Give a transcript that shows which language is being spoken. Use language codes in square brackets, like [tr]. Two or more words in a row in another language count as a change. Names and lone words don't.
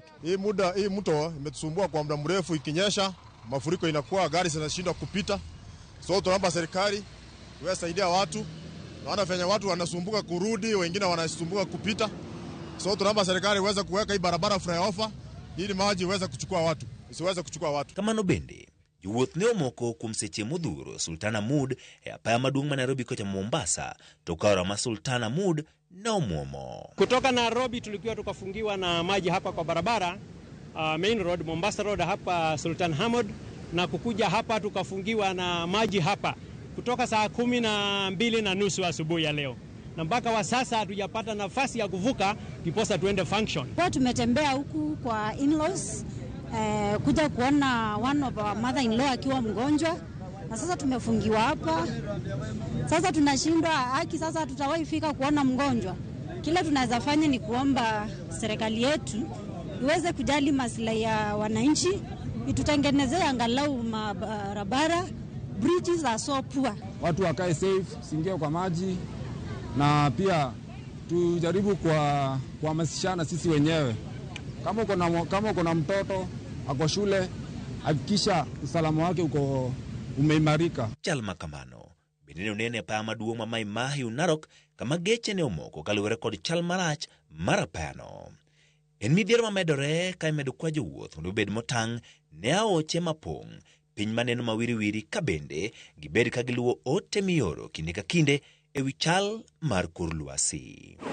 [sw] Hii mto imetusumbua kwa muda mrefu, ikinyesha mafuriko inakuwa gari zinashindwa kupita. So tunaomba serikali iwasaidia watu. Naona venye watu wanasumbuka kurudi, wengine wanasumbuka kupita. So tunaomba serikali iweze kuweka hii barabara flyover ili maji iweze kuchukua watu, isiweze kuchukua watu. [luo] Kama no bende, jowuoth ne omoko kuom seche modhuro Sultana Mood e apaya maduong' ma Nairobi kocha Mombasa to ka aora ma Sultana Mood ne omuomo. [sw] Kutoka Nairobi tulikuwa tukafungiwa na maji hapa kwa barabara [en] main road, [sw] Mombasa road hapa Sultan Hamud, na kukuja hapa tukafungiwa na maji hapa kutoka saa 12:30 asubuhi ya leo, na mpaka wa sasa hatujapata nafasi ya kuvuka kiposa tuende function. Kwa tumetembea huku kwa in-laws kuja kuona [en] one of our mother-in-law [sw] akiwa mgonjwa, na sasa tumefungiwa hapa. Sasa tunashindwa haki, sasa tutawahi fika kuona mgonjwa. Kila tunaweza fanya ni kuomba serikali yetu iweze kujali maslahi ya wananchi, itutengenezee angalau barabara. [en] Bridges are so poor. [sw] Watu wakae safe, singie kwa maji, na pia tujaribu kuhamasishana sisi wenyewe. Kama uko na mtoto ako shule, hakikisha usalama wake umeimarika. [luo] Chalma kamano bende nene apaya maduong' ma Mai Mahiu Narok kama geche ne omoko kaluwore kod chal marach mar apayano. En midhiero mamedore ka imedo kwa jowuoth mondo obed motang' ne aoche mapong', piny maneno mawiriwiri ka bende gibed ka giluwo ote mioro kinde ka kinde e wi chal mar kor lwasi.